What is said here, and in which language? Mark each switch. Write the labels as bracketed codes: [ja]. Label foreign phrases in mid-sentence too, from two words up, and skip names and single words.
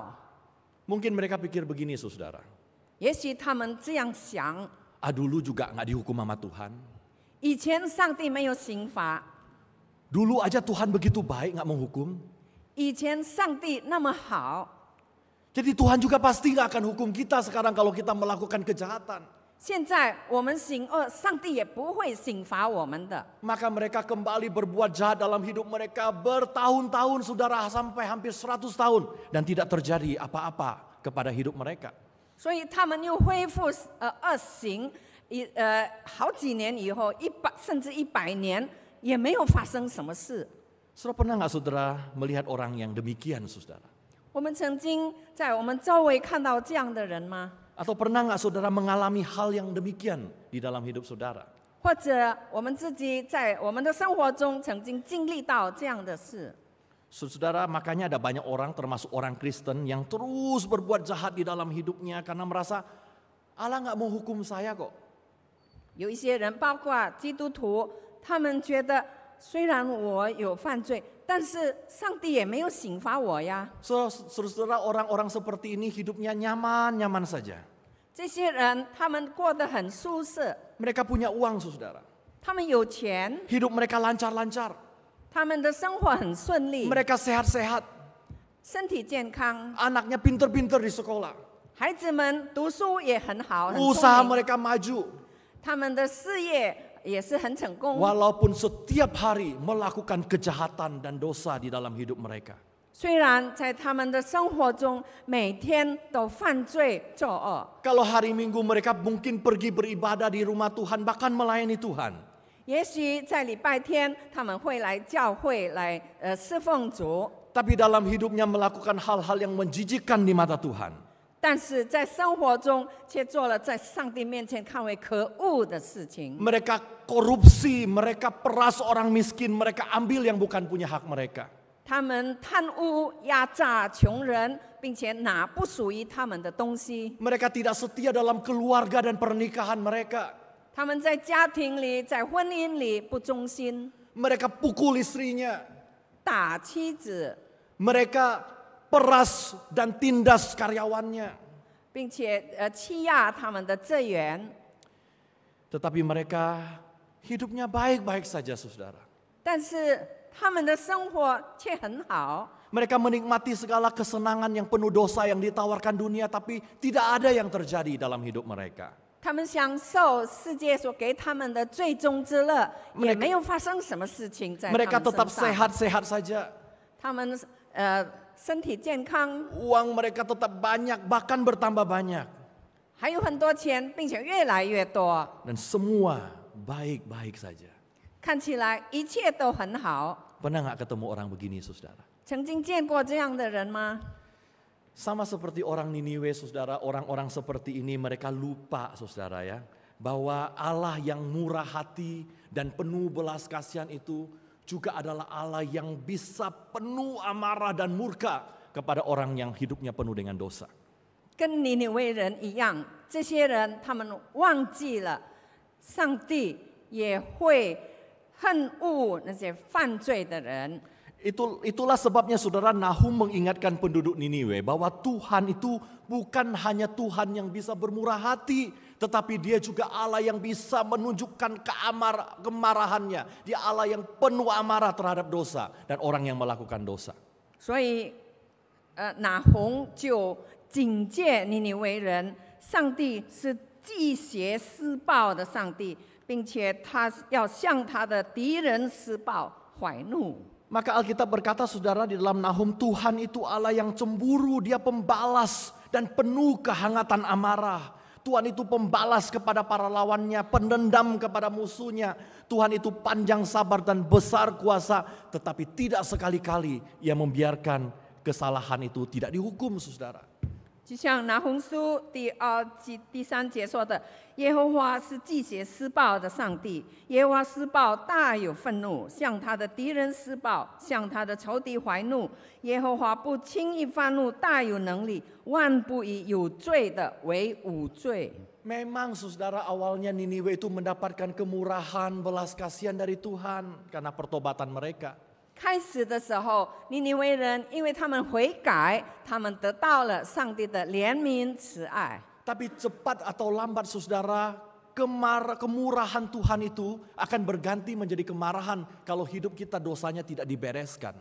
[id] Mungkin mereka pikir begini saudara. [zh] 也许他们这样想： [id] Dulu juga nggak dihukum sama Tuhan. [zh] 以前上帝没有刑罚， [id] Dulu aja Tuhan begitu baik nggak menghukum. [zh] 以前上帝那么好， [id] Jadi Tuhan juga pasti nggak akan hukum kita sekarang kalau kita melakukan kejahatan. [zh] 现在我们行恶，上帝也不会刑罚我们的。 [id] Maka mereka kembali berbuat jahat dalam hidup mereka bertahun-tahun saudara sampai hampir 100 tahun. Dan tidak terjadi apa-apa kepada hidup mereka. [zh] 所以他们又恢复恶行，好几年以后甚至100年也没有发生什么事。 [id] Saudara pernah nggak saudara melihat orang yang demikian saudara? [zh] 我们曾经在我们周围看到这样的人吗？ [id] Atau pernah nggak saudara mengalami hal yang demikian di dalam hidup saudara? [zh] 或者我们自己在我们的生活中曾经经历到这样的事？ [id] Saudara, makanya ada banyak orang termasuk orang Kristen yang terus berbuat jahat di dalam hidupnya karena merasa Allah nggak mau hukum saya kok. [zh] 有一些人，包括基督徒，他们觉得虽然我有犯罪，但是上帝也没有刑罚我呀。 [id] Saudara, orang-orang seperti ini hidupnya nyaman-nyaman saja. [zh] 这些人他们过得很舒适， [id] Mereka punya uang saudara. [zh] 他们有钱， [id] Hidup mereka lancar-lancar. [zh] 他们的生活很顺利， [id] Mereka sehat-sehat. [zh] 身体健康， [id] Anaknya pinter-pinter di sekolah. [zh] 孩子们读书也很好，很 [id] Usaha [zh] 聪明， [id] mereka maju. [zh] 他们的事业也是很成功。 [id] Walaupun setiap hari melakukan kejahatan dan dosa di dalam hidup mereka. [zh] 虽然在他们的生活中每天都犯罪作恶， [id] Kalau hari Minggu mereka mungkin pergi beribadah di rumah Tuhan, bahkan melayani Tuhan. [zh] 也许在礼拜天他们会来教会来侍奉主， [id] Tapi dalam hidupnya melakukan hal-hal yang menjijikkan di mata Tuhan. [zh] 但是在生活中却做了在上帝面前看为可恶的事情。 [id] Mereka korupsi, mereka peras orang miskin, mereka ambil yang bukan punya hak mereka. [zh] 他们贪污、压榨穷人，并且拿不属于他们的东西。 [id] Mereka tidak setia dalam keluarga dan pernikahan mereka. [zh] 他们在家庭里、在婚姻里不忠心， [id] Mereka pukul istrinya. [zh] 打妻子， [id] Mereka peras dan tindas karyawannya. [zh] 并且欺压他们的职员。 [id] Tetapi mereka hidupnya baik-baik saja saudara. [zh] 但是他们的生活却很好， [id] Mereka menikmati segala kesenangan yang penuh dosa yang ditawarkan dunia, tapi tidak ada yang terjadi dalam hidup mereka. [zh] 他们享受世界所给他们的最终之乐，也没有发生什么事情在他 [id] Mereka [zh] 们 [id] tetap [zh] 身上。 [id] sehat-sehat saja. [zh] 他们身体健康， [id] Uang mereka tetap banyak, bahkan bertambah banyak. [zh] 还有很多钱，并且越来越多， [id] Dan semua baik-baik saja. [zh] 看起来一切都很好。 [id] Pernah nggak ketemu orang begini saudara? [zh] 曾经见过这样的人吗？ [id] Sama seperti orang Niniwe saudara, orang-orang seperti ini mereka lupa saudara ya. Bahwa Allah yang murah hati dan penuh belas kasihan itu juga adalah Allah yang bisa penuh amarah dan murka kepada orang yang hidupnya penuh dengan dosa. [zh] 跟尼尼微人一样， 这些人他们忘记了上帝也会恨恶那些犯罪的人。 [id] Itulah sebabnya saudara, Nahum mengingatkan penduduk Niniwe bahwa Tuhan itu bukan hanya Tuhan yang bisa bermurah hati, tetapi Dia juga Allah yang bisa menunjukkan kemarahannya. Dia Allah yang penuh amarah terhadap dosa dan orang yang melakukan dosa. [zh] 所以，拿红就警戒尼尼微人，上帝是祭邪施暴的上帝，并且他要向他的敌人施暴，怀怒。 [id] Maka Alkitab berkata saudara di dalam Nahum, Tuhan itu Allah yang cemburu, Dia pembalas dan penuh kehangatan amarah. Tuhan itu pembalas kepada para lawannya, pendendam kepada musuhnya. Tuhan itu panjang sabar dan besar kuasa, tetapi tidak sekali-kali Ia membiarkan kesalahan itu tidak dihukum saudara. [zh] 就像拿红书第3节说的，耶和华是祭邪施暴的上帝，耶和华施暴大有愤怒，向他的敌人施暴，向他的仇敌怀怒。耶和华不轻易发怒，大有能力，万不以有罪的为无罪。 [id] Memang saudara, awalnya Niniwe itu mendapatkan kemurahan, belas kasihan dari Tuhan karena pertobatan mereka. [zh] 开始的时候，尼尼微人因为他们悔改，他们得到了上帝的怜悯慈爱。 [id] Tapi cepat atau lambat saudara, kemurahan Tuhan itu akan berganti menjadi kemarahan kalau hidup kita dosanya tidak dibereskan.